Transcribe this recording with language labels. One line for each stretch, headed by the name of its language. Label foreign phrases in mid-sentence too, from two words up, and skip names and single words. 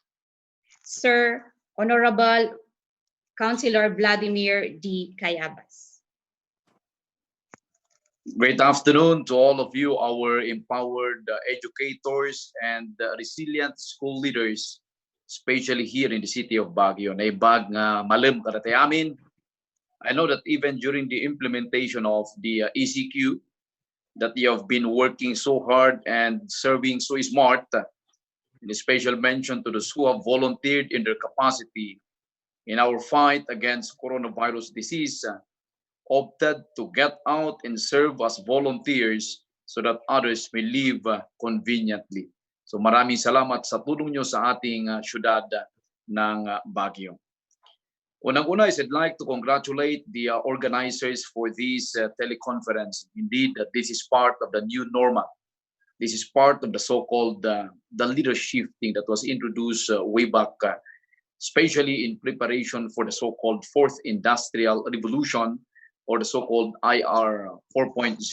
English: Sir Honorable Councilor Vladimir D. Cayabas. Great afternoon to all of you, our empowered educators and resilient school leaders, especially here in the city of Baguio.
Iloko: Naibag nga malam karate amin.
English: I know that even during the implementation of the ECQ, that you have been working so hard and serving so smart. And a special mention to those who have volunteered in their capacity in our fight against coronavirus disease, opted to get out and serve as volunteers so that others may live conveniently.
Filipino: So maraming salamat sa tulong nyo sa ating syudad ng Baguio.
English: Unang-una is I'd like to congratulate the organizers for this teleconference. Indeed, this is part of the new normal. This is part of the so-called the leadership thing that was introduced way back, especially in preparation for the so-called fourth industrial revolution, or the so-called IR 4.0.